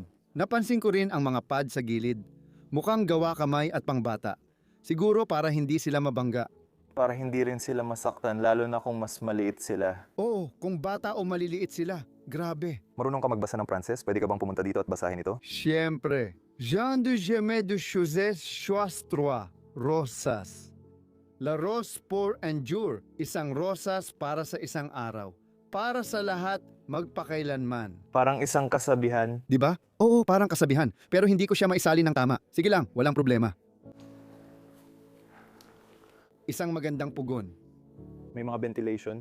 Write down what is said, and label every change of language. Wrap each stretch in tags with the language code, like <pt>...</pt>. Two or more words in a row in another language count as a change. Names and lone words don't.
<tl>Napansin ko rin ang mga pad sa gilid. Mukhang gawa kamay at pangbata. Siguro para hindi sila mabangga. Para hindi rin sila masaktan, lalo na kung mas maliit sila. Oo, kung bata o maliliit sila. Grabe. Marunong ka magbasa ng Pranses? Pwede ka bang pumunta dito at basahin ito? Siyempre. Jean de Gemais de Chauset Choix 3, Rosas.</tl> <fr>La Rose pour un jour,</fr> <tl>isang rosas para sa isang araw. Para sa lahat, magpakailanman. Parang isang kasabihan. Di ba? Oo, parang kasabihan. Pero hindi ko siya maisali ng tama. Sige lang, walang problema. Isang magandang pugon. May mga ventilation.</tl>